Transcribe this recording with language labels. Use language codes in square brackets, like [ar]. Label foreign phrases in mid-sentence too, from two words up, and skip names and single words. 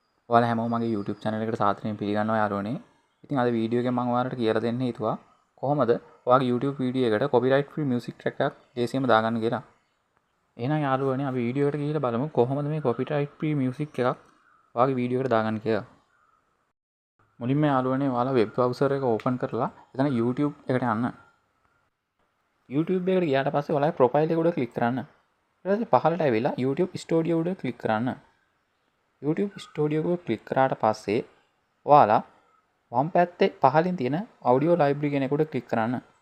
[si] ඔයාලා හැමෝම මගේ YouTube channel එකට සාදරයෙන් පිළිගන්නවා යාළුවනේ. ඉතින් අද වීඩියෝ එකෙන් මම ඔයාලට කියලා දෙන්න හිතුවා කොහොමද ඔයාගේ YouTube වීඩියෝ එකට [en] copyright free music track [si] එකක් ලේසියෙන්ම දාගන්න කියලා. එහෙනම් යාළුවනේ අපි වීඩියෝ එකට ගිහිල්ලා බලමු කොහොමද මේ [en] copyright free music [si] එකක් ඔයාගේ වීඩියෝ එකට දාගන්න කියලා. මුලින්ම යාළුවනේ ඔයාලා [en] web browser [si] එක open කරලා එතන YouTube එකට යන්න. YouTube එකට ගියාට පස්සේ ඔයාලා profile එක උඩ click කරන්න. ඊට පස්සේ පහළට ඇවිල්ලා YouTube Studio උඩ click කරන්න. YouTube Studio එක ක්ලික් කරාට පස්සේ ඔයාලා වම් පැත්තේ පහළින් තියෙන [en] audio library [si] කියන එක උඩ ක්ලික් කරන්න.